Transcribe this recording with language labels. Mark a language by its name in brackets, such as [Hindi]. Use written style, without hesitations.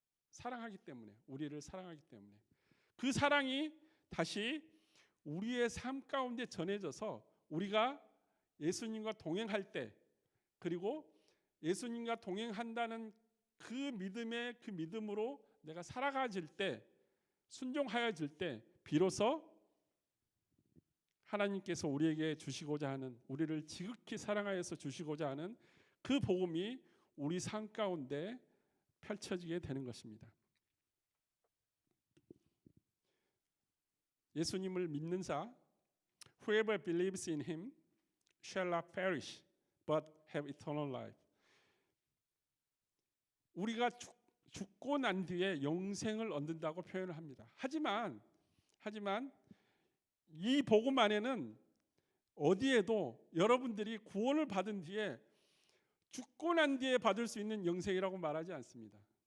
[Korean] 사랑하기 때문에 우리를 사랑하기 때문에 그 사랑이 다시 우리의 삶 가운데 전해져서 우리가 예수님과 동행할 때 그리고 예수님과 동행한다는 그 믿음으로 내가 살아가질 때 순종하여질 때 비로소 하나님께서 우리에게 주시고자 하는 우리를 지극히 사랑하여서 주시고자 하는 그 복음이 우리 삶 가운데 펼쳐지게 되는 것입니다. 예수님을 믿는 자 [English] Whoever believes in him shall not perish but have eternal life. [Korean] 우리가 죽고 난 뒤에 영생을 얻는다고 표현을 합니다. 하지만 이 복음 안에는 어디에도 여러분들이 구원을 받은 뒤에 죽고 난 뒤에 받을 수 있는 영생이라고 말하지 않습니다.